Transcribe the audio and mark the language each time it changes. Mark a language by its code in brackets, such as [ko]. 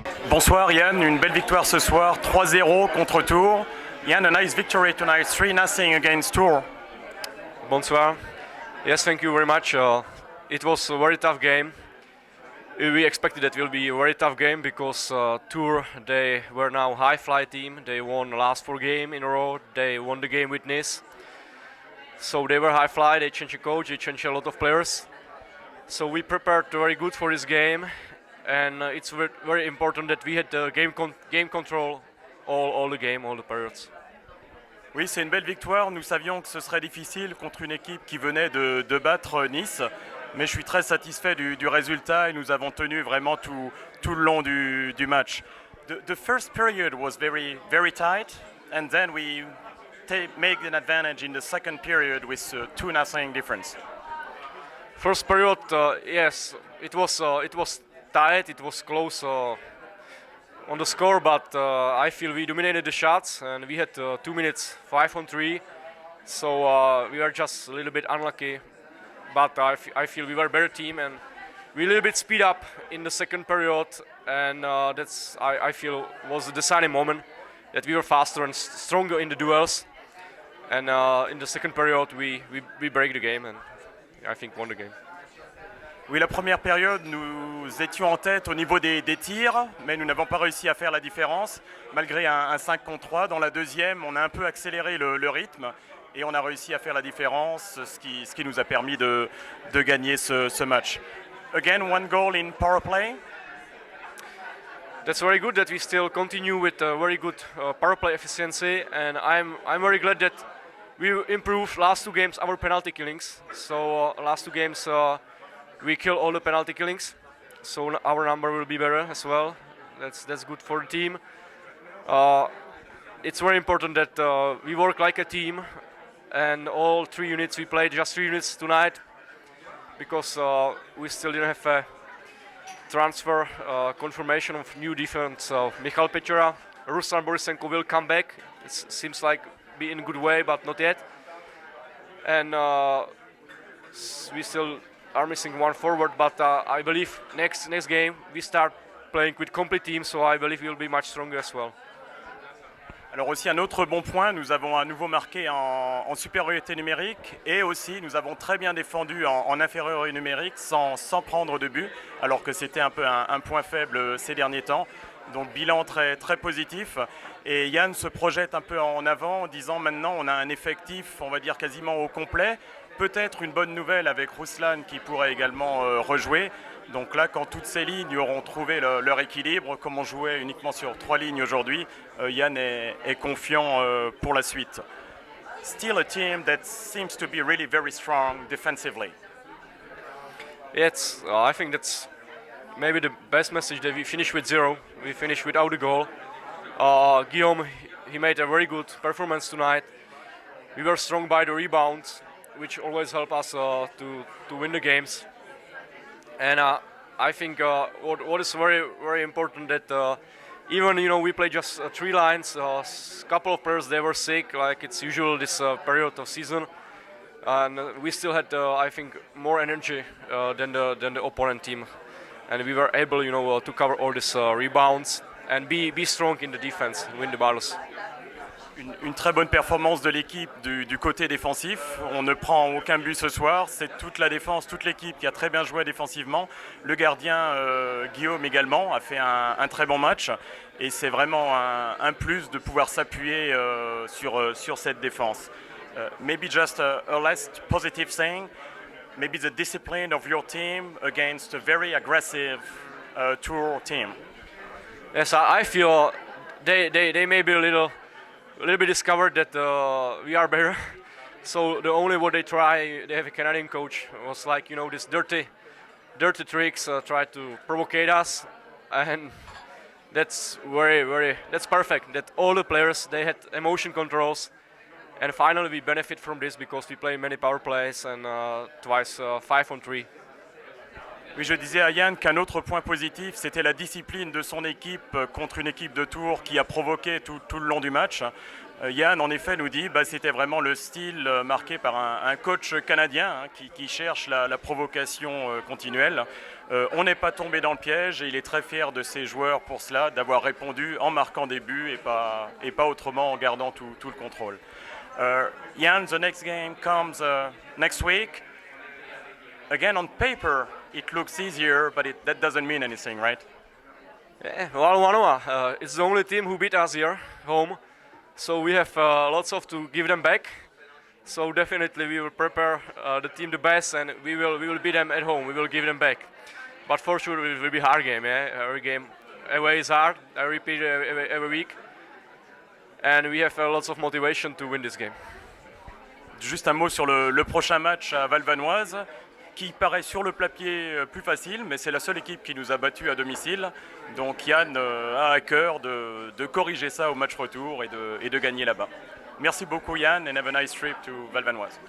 [fr] Bonsoir Yann, une belle victoire ce soir, 3-0 contre Tours. [en] Yann, a nice victory tonight, 3-0 against Tours. [fr] Bonsoir. [en] Yes, thank you very much. It was a very tough game. We expected that it will be a very tough game because Tours, they were now high fly team. They won the last 4 games in a row. They won the game with Nice. So they were high fly, they changed the coach, they changed a lot of players. So we prepared very good for this game. And it's very important that we had the game control all the game, all the periods. [fr] Oui, c'est une belle victoire. Nous savions que ce serait difficile contre une équipe qui venait de battre Nice. Mais je suis très satisfait du résultat et nous avons tenu vraiment tout le long du match. [en] The first period was very, very tight. And then we made an advantage in the second period with 2-0 difference. First period, yes, it was tight, it was close on the score, but I feel we dominated the shots and we had 2 minutes 5-on-3, so we were just a little bit unlucky, but I feel we were a better team and we a little bit speed up in the second period, and that's I feel was a deciding moment that we were faster and stronger in the duels, and in the second period we break the game and I think won the game. [fr] Oui, la première période, nous étions en tête au niveau des tirs, mais nous n'avons pas réussi à faire la différence, malgré un 5 contre 3. Dans la deuxième, on a un peu accéléré le rythme et on a réussi à faire la différence, ce qui nous a permis de gagner ce match. [en] Again, 1 goal in power play. That's very good that we still continue with very good power play efficiency, and I'm very glad that we improved last 2 games our penalty killings. So last 2 games we kill all the penalty killings, so our number will be better as well. That's good for the team. It's very important that we work like a team, and all 3 units, we played just 3 units tonight because we still didn't have a transfer confirmation of new defense. So Michal Pečora, Ruslan Borisenko will come back. It seems like be in a good way, but not yet. And we still are missing 1 forward, but I believe next game we start playing with complete team, so I believe we'll be much stronger as well. [fr] Alors aussi un autre bon point, nous avons à nouveau marqué en supériorité numérique et aussi nous avons très bien défendu en infériorité numérique sans prendre de but, alors que c'était un peu un point faible ces derniers temps. Donc bilan très, très positif, et Yann se projette un peu en avant en disant maintenant on a un effectif, on va dire quasiment au complet. Peut-être une bonne nouvelle avec Ruslan qui pourrait également rejouer. Donc là, quand toutes ces lignes auront trouvé leur équilibre, comme on jouait uniquement sur 3 lignes aujourd'hui, Yann est confiant pour la suite. [en] Still a team that seems to be really very strong defensively. Yes, I think that's maybe the best message, that we finished with 0. We finished without a goal. Guillaume, he made a very good performance tonight. We were strong by the rebounds, which always help us to win the games. And I think what is very, very important that even we play just 3 lines. A couple of players, they were sick, like it's usual this period of season, and we still had I think more energy than the opponent team, and we were able to cover all these rebounds and be strong in the defense, win the battles. [fr] Une très bonne performance de l'équipe du côté défensif. On ne prend aucun but ce soir. C'est toute la défense, toute l'équipe qui a très bien joué défensivement. Le gardien Guillaume également a fait un très bon match. Et c'est vraiment un plus de pouvoir s'appuyer sur cette défense. [en] Maybe just a last positive thing. Maybe the discipline of your team against a very aggressive Tours team. Yes, I feel they may be a little bit discovered that we are better. So the only what they try, they have a Canadian coach, was like this dirty tricks, try to provocate us, and that's that's perfect. That all the players, they had emotion controls, and finally we benefit from this because we play many power plays and twice 5-on-3. [fr] Oui, je disais à Yann qu'un autre point positif, c'était la discipline de son équipe contre une équipe de Tours qui a provoqué tout le long du match. Yann, en effet, nous dit que c'était vraiment le style marqué par un coach canadien qui cherche la provocation continuelle. On n'est pas tombé dans le piège et il est très fier de ses joueurs pour cela, d'avoir répondu en marquant des buts et pas autrement en gardant tout le contrôle. [en] Jan, the next game comes next week. Again, on paper, it looks easier, but that doesn't mean anything, right? Yeah, well, Manoa, it's the only team who beat us here, home. So we have lots of to give them back. So definitely we will prepare the team the best, and we will beat them at home. We will give them back. But for sure it will be a hard game. Yeah, every game away is hard. I repeat every week, and we have lots of motivation to win this game. [fr] Juste un mot sur le prochain match à Valvanoise, qui paraît sur le papier plus facile, mais c'est la seule équipe qui nous a battus à domicile. Donc Yann a à cœur de corriger ça au match retour et de gagner là-bas. Merci beaucoup [en] Yann, and have a nice trip to Valvanoise.